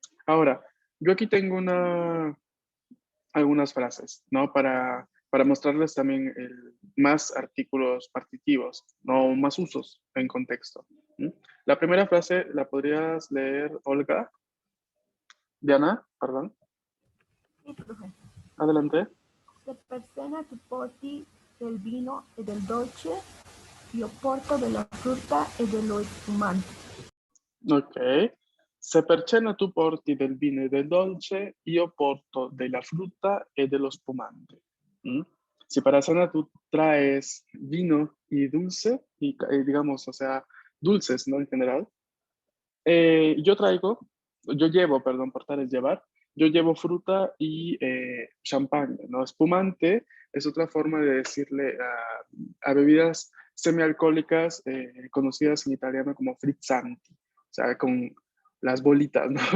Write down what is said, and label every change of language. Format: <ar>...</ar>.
<es>Ahora, yo aquí tengo algunas frases, ¿no? Para mostrarles también más artículos partitivos, no más usos en contexto. ¿Mm? La primera frase la podrías leer, Olga. Diana, perdón.</es> <it>Sì, profe.</it> <es>Adelante.</es> <it>Se per cena tu porti del vino e del dolce, io porto della frutta e dello spumante.</it> <es>Ok.</es> <it>Se per cena tu porti del vino e del dolce, io porto della frutta e dello spumante.</it> <es>¿Mm? Si para cena tú traes vino y dulce, y digamos, o sea, dulces, ¿no? En general, yo llevo, perdón, portar es llevar, yo llevo fruta y champán, ¿no? Espumante es otra forma de decirle a bebidas semialcohólicas conocidas en italiano como frizzanti, o sea, con las bolitas, ¿no?</es>